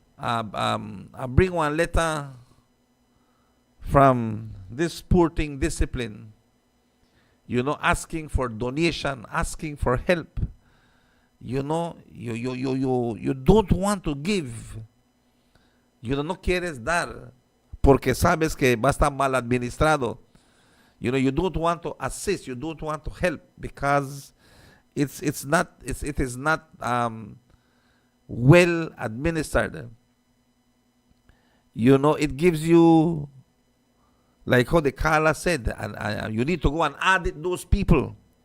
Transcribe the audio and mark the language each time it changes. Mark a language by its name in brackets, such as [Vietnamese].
[English] I bring one letter from this sporting discipline, you know, asking for donation, asking for help. You know, you don't want to give. [Spanish] You no quieres dar porque sabes que va a estar mal administrado. [English] You know, you don't want to assist, you don't want to help because it is not well administered. You know, it gives you, like how the Carla said, and you need to go and audit those people.